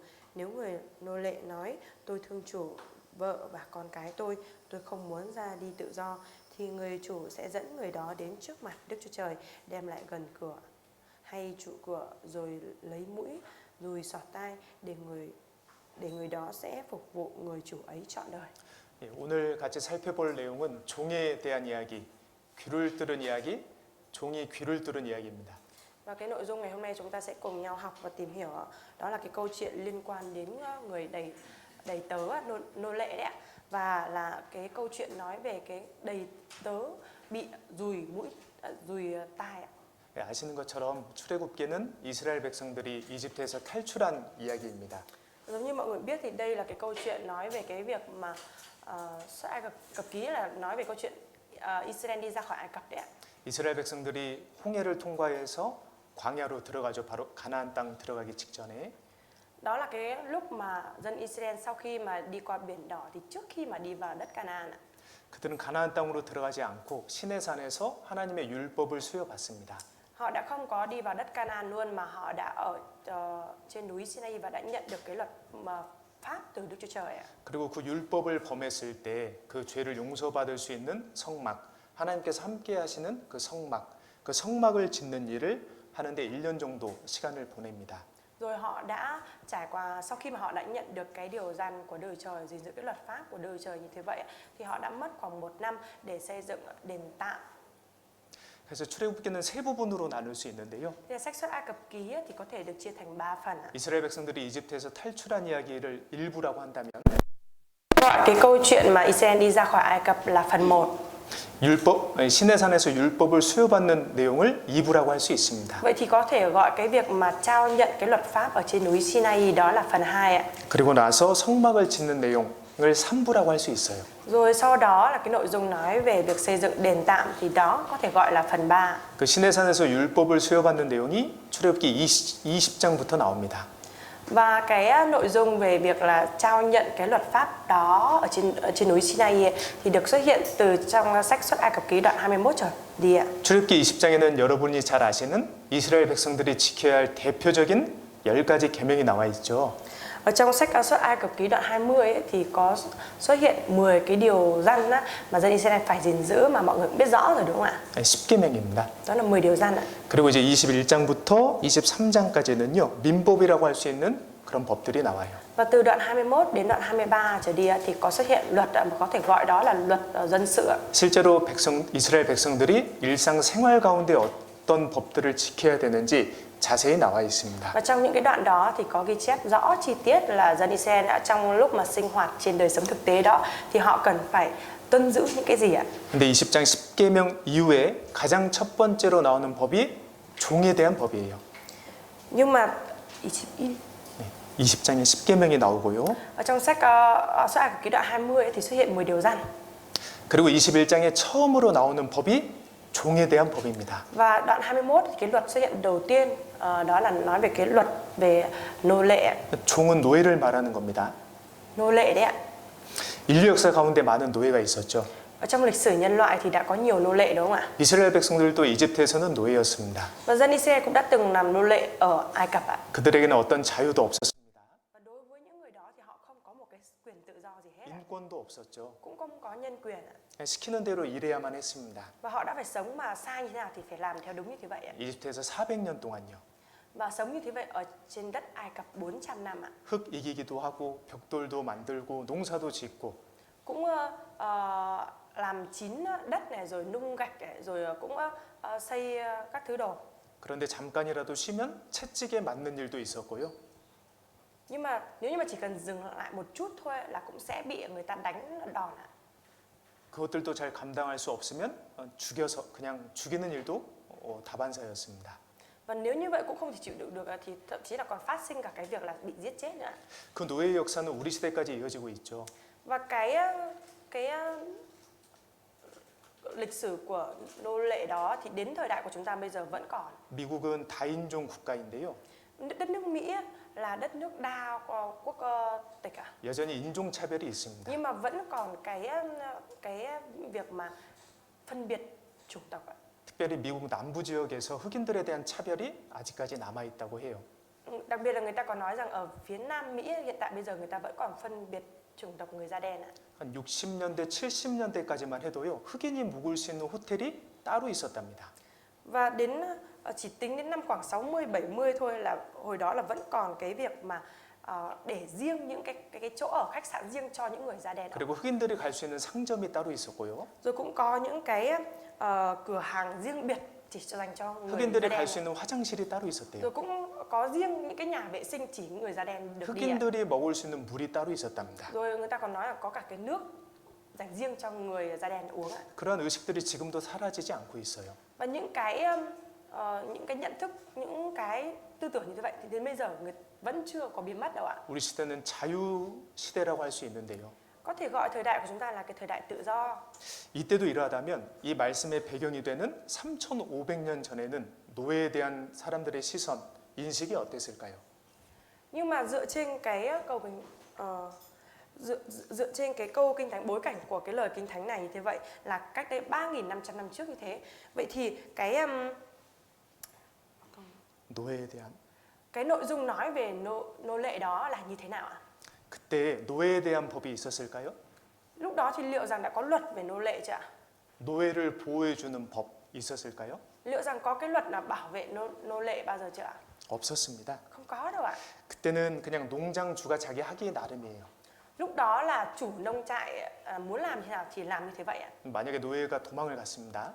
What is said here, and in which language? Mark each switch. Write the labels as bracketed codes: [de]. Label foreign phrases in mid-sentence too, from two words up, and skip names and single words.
[vi] Nếu người nô lệ nói tôi thương chủ, vợ và con cái tôi không muốn ra đi tự do, thì người chủ sẽ dẫn người đó đến trước mặt Đức Chúa Trời, đem lại gần cửa hay trụ cửa, rồi lấy mũi dùi xỏ tai để người đó sẽ phục vụ người chủ ấy trọn đời. [ko] 예, 오늘 같이 살펴볼 내용은 종에 대한 이야기, 귀를 뚫은 이야기, 종이 귀를 뚫은 이야기입니다. [vi] Và cái nội dung ngày hôm nay chúng ta sẽ cùng nhau học và tìm hiểu, đó là cái câu chuyện liên quan đến người đầy tớ, nô lệ đấy ạ. Và là cái câu chuyện nói về cái đầy tớ bị dùi tai ạ. [ko] 예, 아시는 것처럼 출애굽기는 이스라엘 백성들이 이집트에서 탈출한 이야기입니다. [vi] Giống như mọi người biết thì đây là cái câu chuyện nói về cái việc mà xuất Ai Cập ký, là nói về câu chuyện Israel đi ra khỏi Ai Cập đấy ạ. [ko] 이스라엘 백성들이 홍해를 통과해서 광야로 들어가죠. 바로 가나안 땅 들어가기 직전에. [vi] Đó là cái lúc mà dân Israel sau khi mà đi qua biển đỏ thì trước khi mà đi vào đất Canaan ạ. [ko] 그들은 가나안 땅으로 들어가지 않고 시내산에서 하나님의 율법을 수여받습니다. [vi] Họ đã không có đi vào đất Canaan luôn, mà họ đã ở trên núi Sinai và đã nhận được cái luật mà pháp từ Đức Chúa Trời ạ. [ko] 그리고 그 율법을 범했을 때 그 죄를 용서받을 수 있는 성막, 하나님께서 함께 하시는 그 성막을 짓는 일을 하는데 1년 정도 시간을 보냅니다. [vi] Rồi họ đã trải qua, sau khi mà họ đã nhận được cái điều răn của đời trời, gìn giữ cái luật pháp của đời trời như thế vậy, thì họ đã mất khoảng 1 năm để xây dựng đền tạm. [ko] 그래서 출애굽기는 세 부분으로 나눌 수 있는데요. [vi] Thì sách xuất Ai Cập ký thì có thể được chia thành 3 phần ạ. [ko] 이스라엘 백성들이 이집트에서 탈출한 이야기를 일부라고 한다면 [vi] Gọi cái câu chuyện mà Israel đi ra khỏi Ai Cập là phần 1. [ko] 시내산에서 율법을 수여받는 내용을 2부라고 할 수 있습니다. [vi] Vậy thì có thể gọi cái việc mà trao nhận cái luật pháp ở trên núi Sinai đó là phần 2 ạ. [ko] 그리고 나서 성막을 짓는 내용을 3부라고 할 수 있어요. [vi] Rồi sau đó là cái nội dung nói về việc xây dựng đền tạm, thì đó có thể gọi là phần 3. [ko] 그 시내산에서 율법을 수여받는 내용이 출애굽기 20장부터 나옵니다. [vi] Và cái nội dung về việc là trao nhận cái luật pháp đó ở trên núi Sinai thì được xuất hiện từ trong sách xuất Ai Cập ký đoạn 21 trở đi ạ. [ko] 출애굽기 20장에는 여러분이 잘 아시는 이스라엘 백성들이 지켜야 할 대표적인 10가지 계명이 나와 있죠. [vi] Ở trong sách xuất Ai Cập ký đoạn 20 thì có xuất hiện 10 cái điều răn mà dân Israel phải gìn giữ, mà mọi người cũng biết rõ rồi đúng không ạ? [ko] 10계명입니다. [vi] Đó là 10 điều răn ạ. [ko] 그리고 이제 21장부터 23장까지는요. 민법이라고 할 수 있는 그런 법들이 나와요. [vi] Và từ đoạn 21 đến đoạn 23 trở đi thì có xuất hiện luật mà có thể gọi đó là luật dân sự. [ko] 실제로 이스라엘 백성들이 일상생활 가운데 어떤 법들을 지켜야 되는지 자세히 나와 있습니다. [vi] Và trong những cái đoạn đó thì có ghi chép rõ chi tiết là dân Israel trong lúc mà sinh hoạt trên đời sống thực tế đó thì họ cần phải tuân giữ những cái gì ạ? [ko] 근데 20장 10계명 이후에 가장 첫 번째로 나오는 법이 종에 대한 법이에요. [vi] Nhưng mà [ko] 20장에 10계명이 나오고요. [vi] ở trong sách xuất Ai Cập ký đoạn 20 thì xuất hiện 10 điều răn. [ko] 그리고 21장에 처음으로 나오는 법이 종에 대한 법입니다. [vi] Và đoạn 21 thì cái luật xuất hiện đầu tiên đó là nói về cái luật về nô lệ. [ko] 종은 노예를 말하는 겁니다. [vi] Nô lệ đấy ạ. [ko] 인류 역사 가운데 많은 노예가 있었죠. [vi] Ở trong lịch sử nhân loại thì đã có nhiều nô lệ đúng không ạ? [ko] 이스라엘 백성들도 이집트에서는 노예였습니다. [vi] Và dân Israel cũng đã từng làm nô lệ ở Ai Cập ạ. [ko] 그들에게는 어떤 자유도 없었습니다. [vi] Và đối với những người đó thì họ không có một cái quyền tự do gì hết. [ko] 인권도 없었죠. [vi] Cũng không có nhân quyền ạ. [ko] 시키는 대로 일해야만 했습니다. [vi] Và họ đã phải sống mà sai như thế nào thì phải làm theo đúng như thế vậy ạ. [ko] 이집트에서 400년 동안요. [vi] Và sống như thế vậy ở trên đất Ai Cập 400 năm ạ. [ko] 흙 이기기도 하고 벽돌도 만들고 농사도 짓고 [vi] Cũng làm chín đất này, rồi nung gạch này, rồi cũng xây các thứ đồ. [ko] 그런데 잠깐이라도 쉬면 채찍에 맞는 일도 있었고요. [vi] Nhưng mà nếu như mà chỉ cần dừng lại một chút thôi là cũng sẽ bị người ta đánh đòn ạ. [ko] 그것들도 잘 감당할 수 없으면 죽여서 그냥 죽이는 일도 다반사였습니다. [vi] Và nếu như vậy cũng không thể chịu đựng được thì thậm chí là còn phát sinh cả cái việc là bị giết chết nữa. [ko] 그 노예의 역사는 우리 시대까지 이어지고 있죠. [vi] Và cái cái lịch sử của nô lệ đó thì đến thời đại của chúng ta bây giờ vẫn còn. [ko] 미국은 다인종 국가인데요. [vi] Đất nước Mỹ là đất nước đa quốc tịch à? [ko] 여전히 인종 차별이 있습니다. [vi] Nhưng mà vẫn còn cái việc mà phân biệt chủng tộc ạ. [ko] 특별히 미국 남부 지역에서 흑인들에 대한 차별이 아직까지 남아 있다고 해요. [vi] Đặc biệt là người ta còn nói rằng ở phía Nam Mỹ hiện tại bây giờ người ta vẫn còn phân biệt chủng tộc người da đen ạ. [ko] 한 60년대, 70년대까지만 해도요. 흑인이 묵을 수 있는 호텔이 따로 있었답니다. [vi] Và đến chỉ tính đến năm khoảng 60 70 thôi là hồi đó là vẫn còn cái việc mà để riêng những cái chỗ ở khách sạn riêng cho những người da đen. [ko] 그리고 흑인들이 갈 수 있는 상점이 따로 있었고요. [vi] Rồi cũng có những cái cửa hàng riêng biệt chỉ dành cho người da [ko] 흑인들이 [vi] đen. [ko] 갈 수 있는 화장실이 따로 있었대요. [vi] Rồi cũng có riêng những cái nhà vệ sinh chỉ người da đen được đi ạ. [ko] 흑인들이 먹을 수 있는 물이 따로 있었답니다. [vi] Rồi người ta còn nói là có cả cái nước dành riêng cho người da đen uống ạ. [ko] 그러한 의식들이 지금도 사라지지 않고 있어요. [vi] Và những cái nhận thức, những cái tư tưởng như thế vậy thì đến bây giờ người vẫn chưa có biến mất đâu ạ. [ko] 우리 시대는 자유 시대라고 할 수 있는데요. [vi] Có thể gọi thời đại của chúng ta là cái thời đại tự do. [ko] 이때도 이러하다면 이 말씀의 배경이 되는 3,500년 전에는 노예에 대한 사람들의 시선, 인식이 어땠을까요? [vi] Nhưng mà dựa trên cái câu kinh dựa trên cái câu kinh thánh, bối cảnh của cái lời kinh thánh này như thế vậy là cách đây 3.500 năm trước như thế. Vậy thì [ko] 노예에 대한 [vi] cái nội dung nói về nô lệ đó là như thế nào ạ? [ko] 그때 노예에 대한 법이 있었을까요? [vi] Lúc đó thì liệu rằng đã có luật về nô lệ chưa ạ? [ko] 노예를 보호해 주는 법 있었을까요? [vi] Liệu rằng có cái luật là bảo vệ nô lệ bao giờ chưa ạ? [ko] 없었습니다. [vi] Không có đâu ạ. [ko] 그때는 그냥 농장주가 자기 하기 나름이에요. [vi] Lúc đó là chủ nông trại muốn làm thế nào thì làm như thế vậy ạ. [ko] 만약에 노예가 도망을 갔습니다.